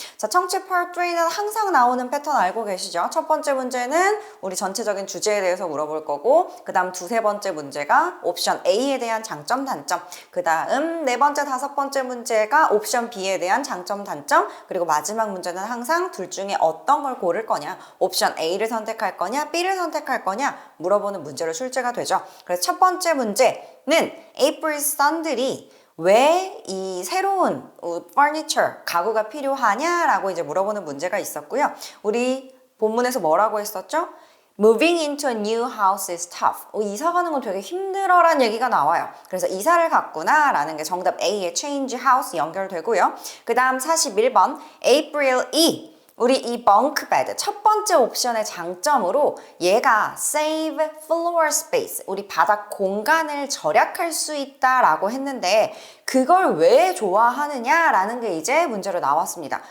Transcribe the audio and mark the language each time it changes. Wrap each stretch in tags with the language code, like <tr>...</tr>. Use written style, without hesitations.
<ko>자, 청취 Part 3는 항상 나오는 패턴 알고 계시죠? 첫 번째 문제는 우리 전체적인 주제에 대해서 물어볼 거고 그 다음 두세 번째 문제가 옵션 A에 대한 장점, 단점, 그 다음 네 번째, 다섯 번째 문제가 옵션 B에 대한 장점, 단점, 그리고 마지막 문제는 항상 둘 중에 어떤 걸 고를 거냐, 옵션 A를 선택할 거냐, B를 선택할 거냐 물어보는 문제로 출제가 되죠. 그래서 첫 번째 문제는 April Son들이 왜 이 새로운 furniture, 가구가 필요하냐라고 이제 물어보는 문제가 있었고요. 우리 본문에서 뭐라고 했었죠?</ko> <en>Moving into a new house is tough.</en> <ko>이사 가는 건 되게 힘들어라는 얘기가 나와요. 그래서 이사를 갔구나 라는 게 정답 A의 change house 연결되고요. 그 다음 41번 April E. 우리 이 bunk bed 첫 번째 옵션의 장점으로 얘가</ko> <en>save floor space,</en> <ko>우리 바닥 공간을 절약할 수 있다라고 했는데 그걸 왜 좋아하느냐라는 게 이제 문제로 나왔습니다.</ko>